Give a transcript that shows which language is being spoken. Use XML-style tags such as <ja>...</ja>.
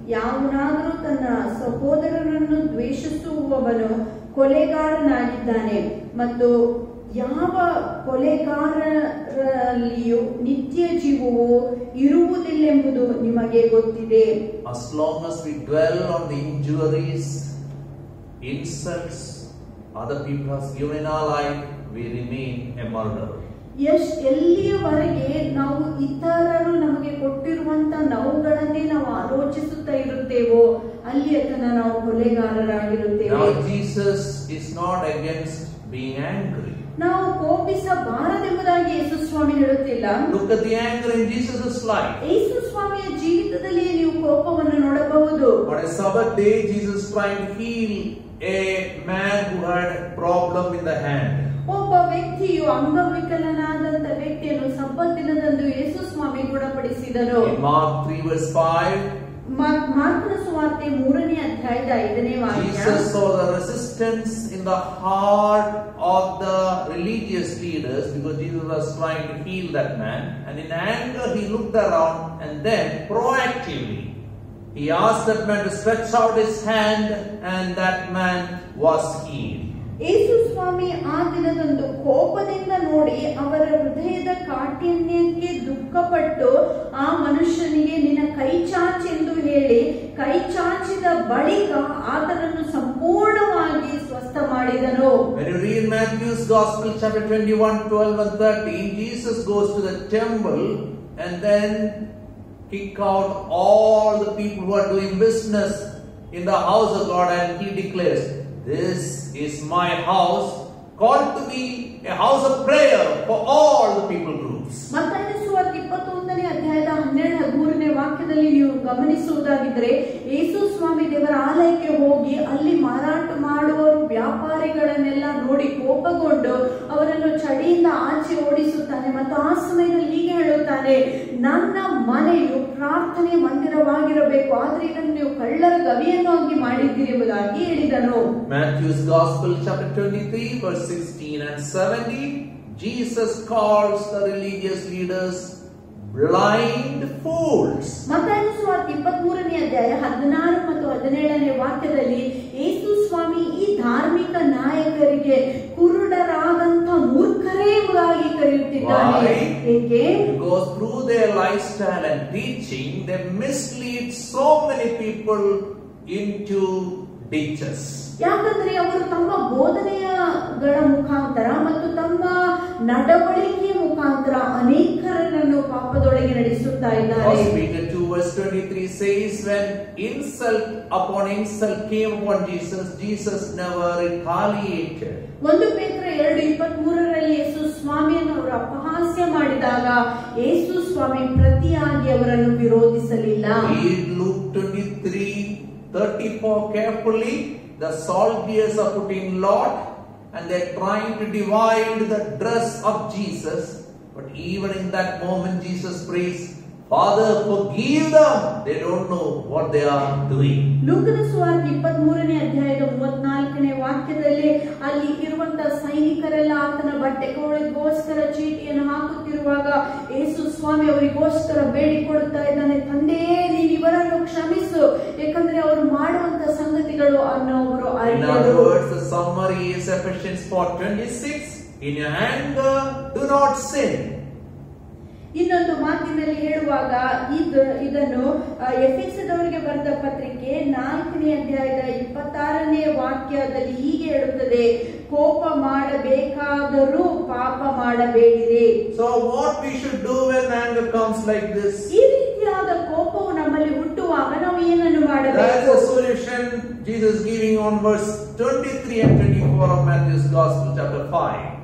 <kn>ಯಾವನಾದರೂ ತನ್ನ ಸಹೋದರರನ್ನು ದ್ವೇಷಿಸುವವನು ಕೊಲೆಗಾರನಾಗಿದ್ದಾನೆ ಮತ್ತು ಯಾವ ಕೊಲೆಗಾರರಲ್ಲಿಯೂ ನಿತ್ಯ ಜೀವವು ಇರುವುದಿಲ್ಲೆಂಬುದು ನಿಮಗೆ ಗೊತ್ತಿದೆ.</kn> <en>As long as we dwell on the injuries, insults other people have given in our life, we remain a murderer.</en> <kn>ಎಲ್ಲಿಯವರೆಗೆ ನಾವು ಇತರರು ನಮಗೆ ಕೊಟ್ಟಿರುವಂತ ನೋವುಗಳನ್ನೇ ನಾವು ಆಲೋಚಿಸುತ್ತಾ ಇರುತ್ತೇವೋ ಅಲ್ಲಿಯ ತನಕ ನಾವು ಕೊಲೆಗಾರರಾಗಿರುತ್ತೇವೆ.</kn> <en>Now Jesus is not against being angry.</en> <kn>ನಾವು ಕೋಪಿಸಬಾರದೆಂಬುದಾಗಿ ಯೇಸು ಸ್ವಾಮಿ ಹೇಳುತ್ತಿಲ್ಲ.</kn> <en>Look at the anger in Jesus' life.</en> <kn>ಯೇಸು ಸ್ವಾಮಿಯ ಜೀವಿತದಲ್ಲಿ ನೀವು ಕೋಪವನ್ನು ನೋಡಬಹುದು.</kn> <en>On a Sabbath day, Jesus trying to heal a man who had a problem in the hand.</en> <kn>ಒಬ್ಬ ವ್ಯಕ್ತಿಯು ಅಂಗವಿಕಲನಾದಂತ ವ್ಯಕ್ತಿಯನ್ನು ಸಬ್ಬತ್ ದಿನದಂದು ಯೇಸು ಸ್ವಾಮಿ ಗುಣಪಡಿಸಿದರು.</kn> <en>In Mark 3:5,</en> <kn>ಮಾರ್ಕನ ಸುವಾರ್ತೆ 3ನೇ ಅಧ್ಯಾಯದ 5ನೇ ವಾಕ್ಯ.</kn> <en>Jesus saw the resistance in the heart of the religious leaders because Jesus was trying to heal that man, and in anger he looked around and then proactively he asked that man to stretch out his hand, and that man was healed.</en> <kn>ಯೇಸು ಸ್ವಾಮಿ ಆ ದಿನದಂದು ಕೋಪದಿಂದ ನೋಡಿ ಅವರ ಹೃದಯದ ಕಾಠಿಣ್ಯಕ್ಕೆ ದುಃಖಪಟ್ಟು ಆ ಮನುಷ್ಯನಿಗೆ ನಿನ್ನ ಕೈ ಚಾಚೆಂದು ಹೇಳಿ ಕೈ ಚಾಚಿದ ಬಳಿಕ ಆತನನ್ನು ಸಂಪೂರ್ಣವಾಗಿ ಸ್ವಸ್ಥ ಮಾಡಿದನು.</kn> <en>When you read Matthew's Gospel chapter 21:12 and 13, Jesus goes to the temple and then kick out all the people who are doing business in the house of God, and he declares, "This is my house, called to be a house of prayer for all the people groups."</en> <kn>ಮತ್ತಾಯನ ಸುವಾರ್ತೆ 21ನೇ ಅಧ್ಯಾಯದ 12-13ನೇ ವಾಕ್ಯದಲ್ಲಿ ನೀವು ಗಮನಿಸುವುದಾಗಿದ್ದರೆ ಯೇಸು ಸ್ವಾಮಿ ದೇವರ ಆಲಯಕ್ಕೆ ಹೋಗಿ ಅಲ್ಲಿ ಮಾರಾಟ ಮಾಡುವವರು ವ್ಯಾಪಾರಿಗಳನ್ನೆಲ್ಲ ನೋಡಿ ಕೋಪಗೊಂಡು ಅವರನ್ನು ಚಡಿಯಿಂದ ಆಚೆ ಓಡಿಸುತ್ತಾನೆ ಮತ್ತು ಆ ಸಮಯದಲ್ಲಿ ಹೀಗೆ ಹೇಳುತ್ತಾನೆ, ನನ್ನ ಮನೆಯು ಪ್ರಾರ್ಥನೆ ಮಂದಿರವಾಗಿರಬೇಕು, ಆದ್ರೆ ಇದನ್ನು ನೀವು ಕಳ್ಳರ ಗವಿಯನ್ನು ಆಗಿ ಮಾಡಿದ್ದೀರಿ ಎಂಬುದಾಗಿ ಹೇಳಿದನು.</kn> <en>Matthew's Gospel chapter 23 verse 16 and 17, Jesus calls the religious leaders blind fools.</en> <kn>ಮತ್ತಾಯನ ಸುವಾರ್ತೆ 23ನೇ ಅಧ್ಯಾಯ 16 ಮತ್ತು 17ನೇ ವಾಕ್ಯದಲ್ಲಿ ಯೇಸು ಸ್ವಾಮಿ ಈ ಧಾರ್ಮಿಕ ನಾಯಕರಿಗೆ ಕುರುಡರಾದಂತ ಮೂರ್ಖರೇ ಎಂಬುದಾಗಿ ಕರೆಯುತ್ತಿದ್ದಾನೆ. ಏಕೆ?</kn> <en>Because through their lifestyle and teaching they mislead so many people into ditches.</en> <kn>ಯಾಕಂದ್ರೆ ಅವರು ತಮ್ಮ ಬೋಧನೆಗಳ ಮುಖಾಂತರ ಮತ್ತು ತಮ್ಮ ನಡವಳಿಕೆಯ ಮುಖಾಂತರ ಅನೇಕರನ್ನು ಪಾಪದೊಳಗೆ ನಡೆಸುತ್ತಾ ಇದ್ದಾರೆ.</kn> <en>First Peter 2:23 says, when insult upon insult came upon Jesus, Jesus never retaliated.</en> <kn>1 ಪೇತ್ರ 2:23ರಲ್ಲಿ ಯೇಸು ಸ್ವಾಮಿಯನ್ನು ಅವರು ಅಪಹಾಸ್ಯ ಮಾಡಿದಾಗ ಯೇಸು ಸ್ವಾಮಿ ಪ್ರತಿಯಾಗಿ ಅವರನ್ನು ವಿರೋಧಿಸಲಿಲ್ಲ.</kn> <en>Read Luke 23:34 carefully. The soldiers are putting lot and they're trying to divide the dress of Jesus, but even in that moment Jesus prays, Father, forgive them, they don't know what they are doing.</en> <kn>ಲೂಕನ ಸುವಾರ್ತೆ 23ನೇ ಅಧ್ಯಾಯದ 34ನೇ ವಾಕ್ಯದಲ್ಲಿ ಅಲ್ಲಿ ಇರುವಂತಹ ಸೈನಿಕರೆಲ್ಲ ಆತನ ಬಟ್ಟೆಗಳಿಗೋಸ್ಕರ ಚೀಟಿಯನ್ನು ಹಾಕುತ್ತಿರುವಾಗ ಯೇಸು ಸ್ವಾಮಿ ಅವರಿಗೋಸ್ಕರ ಬೇಡಿಕೊಳ್ಳುತ್ತಾ ಇದ್ದಾನೆ, ತಂದೆಯೇ ನೀನು ಇವರನ್ನು ಕ್ಷಮಿಸು, ಯಾಕಂದ್ರೆ ಅವರು ಮಾಡುವಂತ ಸಂಗತಿಗಳು ಅನ್ನೋರು</kn> <en>In other words, the summary is Ephesians 4:26, in your anger do not sin.</en> <kn>ಇನ್ನೊಂದು ಮಾತಿನಲ್ಲಿ ಹೇಳುವಾಗ ಇದನ್ನು ಎಫೆಸದವರಿಗೆ ಬರೆದ ಪತ್ರಿಕೆ 4ನೇ ಅಧ್ಯಾಯದ 26ನೇ ವಾಕ್ಯದಲ್ಲಿ ಹೀಗೆ ಹೇಳುತ್ತದೆ, ಕೋಪ ಮಾಡಬೇಕಾದರೂ ಪಾಪ ಮಾಡಬೇಡಿರಿ.</kn> <en>So what we should do when anger comes like this?</en> <kn>ಈ ರೀತಿಯಾದ ಕೋಪವು ನಮ್ಮಲ್ಲಿ ಹುಟ್ಟುವಾಗ ನಾವು ಏನನ್ನು ಮಾಡಬೇಕು?</kn> <en>That is the solution Jesus is giving on verse 23 and 24 of Matthew's Gospel chapter 5.</en>